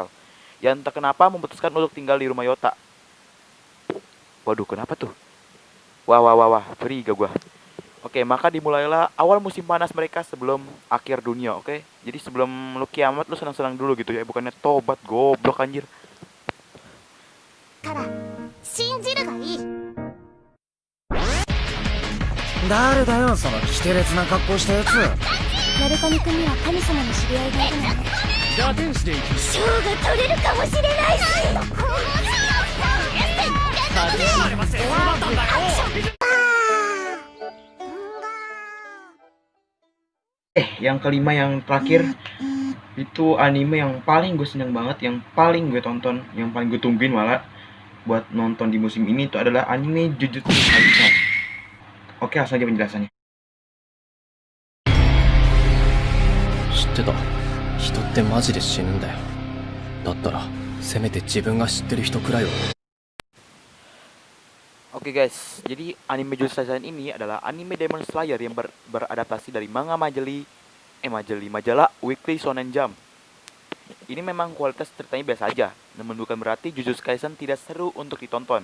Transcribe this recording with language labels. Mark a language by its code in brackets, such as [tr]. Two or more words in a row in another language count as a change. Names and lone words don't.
[id] Yang entah kenapa memutuskan untuk tinggal di rumah Yota. Waduh, kenapa tuh? Wah, beri gak gua. Oke, maka dimulailah awal musim panas mereka sebelum akhir dunia, oke? Jadi sebelum lu kiamat, lu senang-senang dulu gitu ya, bukannya tobat, goblok anjir. [ja] から信じるがいい。誰だよそのキテレツな格好したやつ。ナルカニ君には神様の知り合いがいるのね。打天使で行く。賞が取れるかもしれないし。 [id] Yang kelima, yang terakhir itu anime yang paling gue seneng banget, yang paling gue tonton, yang paling gue tungguin malah buat nonton di musim ini itu adalah anime Jujutsu Kaisen. Oke, langsung aja penjelasannya. [ja] 知ってた。人ってマジで死ぬんだよ。だったらせめて自分が知ってる人くらいは。 [id] Oke guys, jadi anime Jujutsu Kaisen ini adalah anime Demon Slayer yang beradaptasi dari manga majalah Weekly Shonen Jump. Ini memang kualitas ceritanya biasa aja, namun bukan berarti Jujutsu Kaisen tidak seru untuk ditonton.